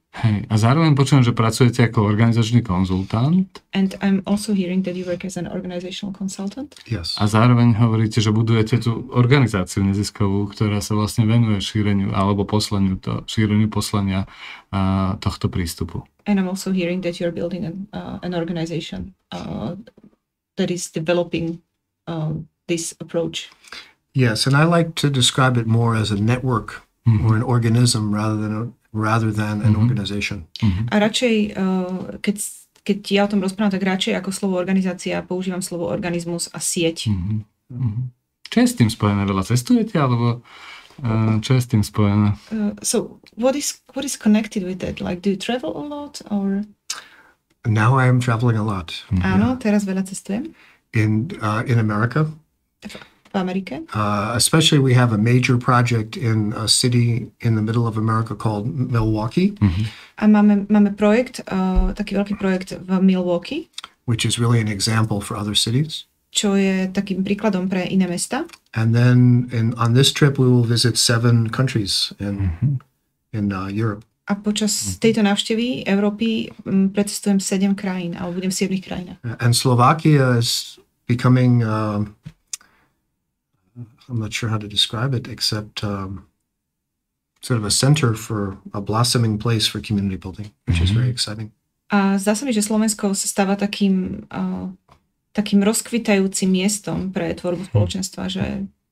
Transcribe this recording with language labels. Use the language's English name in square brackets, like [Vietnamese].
[Slovak] Hej, a zároveň počujem, že pracujete ako organizačný konzultant. [English] And I'm also hearing that you work as an organizational consultant. Yes. [Slovak] A zároveň hovoríte, že budujete tú organizáciu neziskovú, ktorá sa vlastne venuje šíreniu alebo šíreniu poslania tohto prístupu. [English] And I'm also hearing that you're building an organization that is developing this approach. Yes, and I like to describe it more as a network or an organism rather than an organization. [Slovak] A radšej, keď ja o tom rozprávam, tak radšej ako slovo organizácia používam slovo organizmus a sieť. Čo je s tým spojené? Veľa cestujete, alebo čo je s tým spojené? [English] So, what is connected with that? Like, do you travel a lot, or? Now I am traveling a lot. [Slovak] Áno, teraz veľa cestujem. [English] In America. [Slovak] V Amerike. [English] Especially we have a major project in a city in the middle of America called Milwaukee. [Slovak] A máme projekt, taký veľký projekt v Milwaukee. [English] Which is really an example for other cities. [Slovak] Čo je takým príkladom pre iné mesta. [English] And then on this trip we will visit 7 countries in Europe. [Slovak] A počas tejto návštevy Európy precestujem 7 krajín, alebo budem v 7 krajinách. [English] And Slovakia is becoming I'm not sure how to describe it, except sort of a center for a blossoming place for community building, which is very exciting. [Slovak] A zdá sa mi, že Slovensko sa stáva takým rozkvitajúcim miestom pre tvorbu spoločenstva, že...